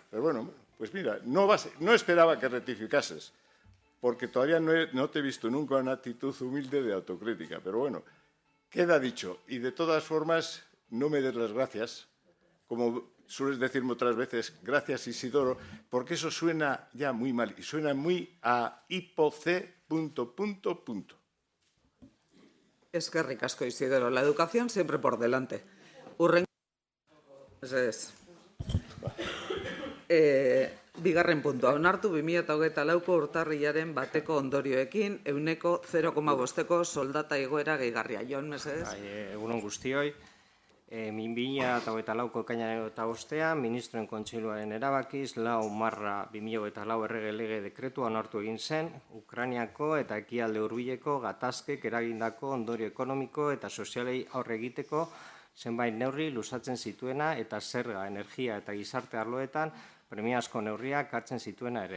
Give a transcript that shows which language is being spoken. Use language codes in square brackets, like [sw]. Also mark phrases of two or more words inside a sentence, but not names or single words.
[es] Pero bueno, pues mira, no esperaba que rectificases, porque todavía no te he visto nunca una actitud humilde de autocrítica. Pero bueno, queda dicho. Y de todas formas, no me des las gracias, como sueles decirme otras veces, gracias Isidoro, porque eso suena ya muy mal y suena muy a hipoc... [eu] Eskerrik asko, Isidoro. [es] La educación siempre por delante. [eu] Bigarren puntua. Onartu 2024ko urtarrilaren bateko ondorioekin 0,5% soldata igoera gehigarria. Jon, mesedez? Egunon guztioi. 2024ko ekainaren 25ean, Ministroen Kontseiluaren erabakiz, 4/2024 errege lege dekretua onartu egin zen, Ukrainiako eta ekialde hurbileko gatazkek eragindako ondorio ekonomiko eta sozialei aurre egiteko zenbait neurri luzatzen zituena eta zerga, energia eta gizarte arloetan premiazko neurriak hartzen zituena ere.